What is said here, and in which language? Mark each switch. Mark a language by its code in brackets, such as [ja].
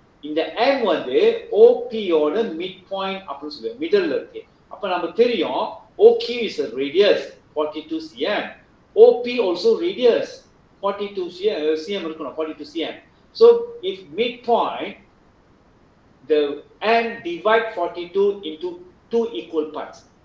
[ta] இந்த M வந்து OP ஓட midpoint அப்படின்னு சொல்லுவோம். மிடில்ல இருக்கு. அப்ப நமக்கு தெரியும் [en] OQ is a radius 42 cm. OP also radius 42 cm இருக்கணும் 42 cm. So if midpoint the M divide 42 into two equal parts.